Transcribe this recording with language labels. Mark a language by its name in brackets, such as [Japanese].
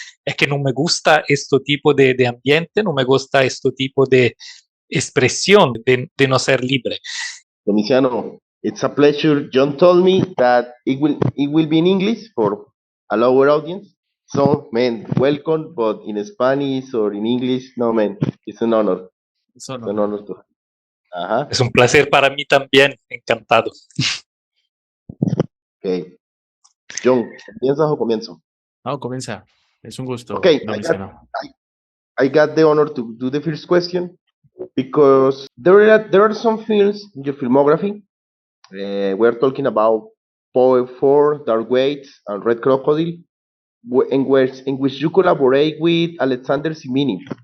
[Spanish] Es que no me gusta este tipo de ambiente, no me gusta este tipo de expresión, de no ser libre. [English] Domiziano, it's a pleasure. Jhon told me that it will be in English for a lower audience. So, man, welcome, but in Spanish or in English, no, man, it's an honor. [Spanish] Es un [English] It's an honor. honor to. Ajá. [Spanish] Es un placer para mí también, encantado. [English] Okay. [Spanish] Jhon, ¿comienzas o comienzo? No, comienza. Es un gusto, [English] Okay, Domiziano. I got the honor to do the first question because there are some films in your filmography. We're talking about Poe 4, Dark Waits, and Red Crocodile, in which you collaborate with Alexander Simini.